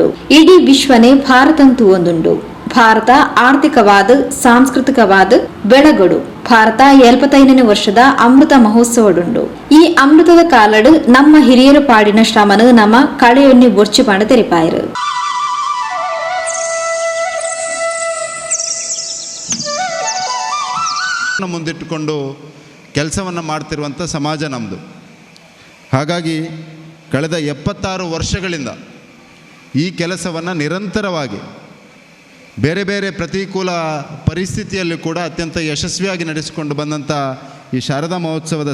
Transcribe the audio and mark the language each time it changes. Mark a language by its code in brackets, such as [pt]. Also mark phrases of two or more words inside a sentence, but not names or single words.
[tcy] ಇಡೀ ವಿಶ್ವನೇ ಭಾರತಂತೂ ಒಂದುಂಡು. ಭಾರತ ಆರ್ಥಿಕವಾದ ಸಾಂಸ್ಕೃತಿಕವಾದ ಬೆಳಗಡು. ಭಾರತ 75ನೇ ವರ್ಷದ ಅಮೃತ ಮಹೋತ್ಸವಡುಂಡು. ಈ ಅಮೃತದ ಕಾಲಡು ನಮ್ಮ ಹಿರಿಯರ ಪಾಡಿನ ಶ್ರಮನು ನಮ್ಮ ಕಳೆಯೊನ್ನಿ ಬೊರ್ಚಿ ಪಾಂಡ ತೆರಿಪಾಯರು. [kn] ಮುಂದಿಟ್ಟುಕೊಂಡು ಕೆಲಸವನ್ನು ಮಾಡ್ತಿರುವಂಥ ಸಮಾಜ ನಮ್ಮದು. ಹಾಗಾಗಿ ಕಳೆದ 76 ವರ್ಷಗಳಿಂದ ಈ ಕೆಲಸವನ್ನು ನಿರಂತರವಾಗಿ ಬೇರೆ ಬೇರೆ ಪ್ರತಿಕೂಲ ಪರಿಸ್ಥಿತಿಯಲ್ಲೂ ಕೂಡ ಅತ್ಯಂತ ಯಶಸ್ವಿಯಾಗಿ ನಡೆಸಿಕೊಂಡು ಬಂದಂಥ ಈ ಶಾರದಾ ಮಹೋತ್ಸವದ